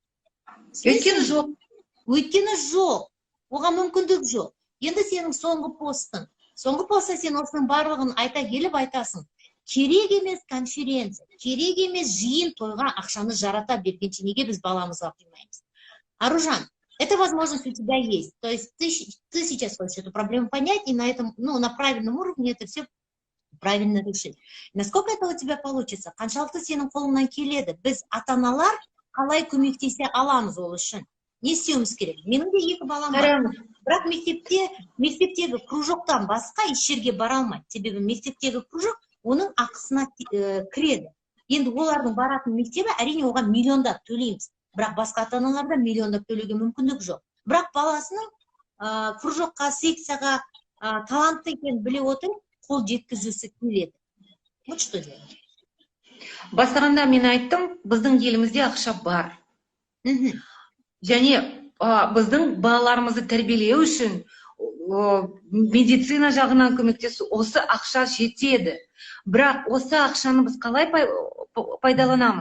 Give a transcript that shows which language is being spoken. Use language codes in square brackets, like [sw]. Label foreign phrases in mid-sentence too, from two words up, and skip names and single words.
[kk] Өйткені жоқ. Оған мүмкіндік жоқ. Енді сенің соңғы постта сен осының барлығын айта келіп айтасың. Керек емес конференция, керек емес жиын тойға ақшаны жарата бергенше неге біз баламызға құймаймыз? [ru] Аружан, эта возможность у тебя есть. То есть ты сейчас хочешь эту проблему понять и на этом, на правильном уровне это все правильно решить. Насколько это у тебя получится? [kk] Қаншалықты сенің қолыңнан келеді? Біз ата-аналар қалай көмектесе аламыз ол үшін? Не істеуіміз керек? Менің де 2 балам бар. Бірақ мектептегі кружоктан басқа еш жерге бара алмайды. Себебі мектептегі кружок оның ақысына кіреді. Енді олардың баратын мектебі, әрине оған миллиондап төлейміз. Бірақ басқа ата-аналарда миллиондап төлеуге мүмкіндік жоқ. Бірақ баласының кружокқа, секцияға талантты екенін біле отырып, қол жеткізгісі келеді. [ru] Вот что делать? [kk] Бастағанда мен айттым, біздің елімізде ақша бар. Және біздің балаларымызды тәрбиелеу үшін медицина жағынан көмектесу, осы ақша жетеді. Бірақ осы ақшаны біз қалай пайдаланамыз?